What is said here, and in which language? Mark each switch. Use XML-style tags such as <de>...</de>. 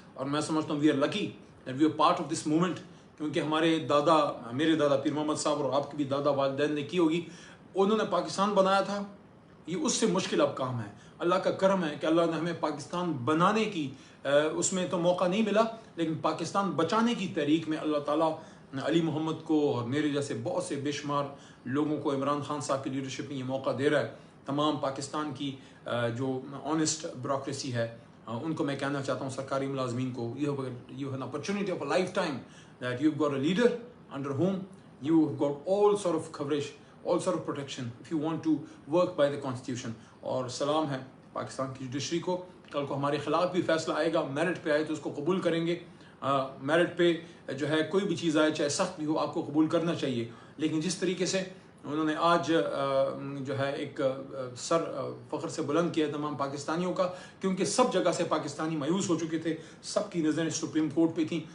<ur>اور میں سمجھتا ہوں</ur> <en>we are lucky that we are part of this movement,</en> <ur>کیونکہ ہمارے دادا، میرے دادا پیر محمد صاحب اور آپ کے بھی دادا والدین نے کی ہوگی، انہوں نے پاکستان بنایا تھا. یہ اس سے مشکل اب کام ہے. اللہ کا کرم ہے کہ اللہ نے ہمیں پاکستان بنانے کی اس میں تو موقع نہیں ملا، لیکن پاکستان بچانے کی تحریک میں اللہ تعالیٰ علی محمد کو اور میرے جیسے بہت سے بے شمار لوگوں کو عمران خان صاحب کی لیڈرشپ میں یہ موقع دے رہا ہے. تمام پاکستان کی جو آنیسٹ بیوروکریسی ہے ان کو میں کہنا چاہتا ہوں، سرکاری ملازمین کو،</ur> <en>you have an opportunity of a lifetime that you've got a leader under whom you've got all sort of coverage, all sort of protection if you want to work by the constitution.</en> <ur>اور سلام ہے پاکستان کی judiciary کو. کل کو ہمارے خلاف بھی فیصلہ آئے گا، میرٹ پہ آئے تو اس کو قبول کریں گے. میرٹ پہ جو ہے کوئی بھی چیز آئے چاہے سخت بھی ہو آپ کو قبول کرنا چاہیے. لیکن جس طریقے سے انہوں نے آج جو ہے ایک سر فخر سے بلند کیا تمام پاکستانیوں کا، کیونکہ سب جگہ سے پاکستانی مایوس ہو چکے تھے، سب کی نظریں سپریم کورٹ پہ تھیں.</ur>